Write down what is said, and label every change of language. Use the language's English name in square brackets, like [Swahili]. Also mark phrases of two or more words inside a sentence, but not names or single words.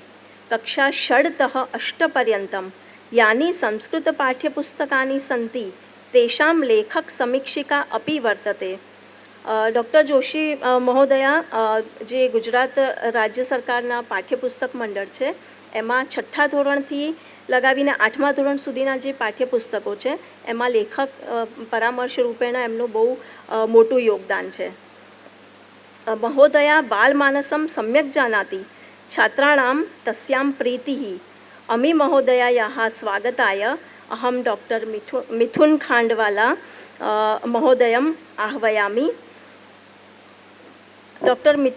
[Sanskrit] कक्षा 6तः 8 पर्यन्तं यानि संस्कृतपाठ्यपुस्तकानि सन्ति तेषां लेखकसमीक्षिका अपि वर्तते। [Gujarati] ડૉક્ટર જોશી મહોદયા જે ગુજરાત રાજ્ય સરકારના પાઠ્યપુસ્તક મંડળ છે એમાં 6થા ધોરણથી લગાવીને 8મા ધોરણ સુધીના જે પાઠ્યપુસ્તકો છે એમાં લેખક પરામર્શ રૂપેણ એમનું બહુ મોટું યોગદાન છે। [Sanskrit] महोदया बालमानसं सम्यक् जानाति, छात्राणां तस्यां प्रीतिः। अमी महोदयायाः स्वागताय अहं डॉक्टर मिथुन खाण्डवाला महोदयम् आह्वयामि। डॉक्टर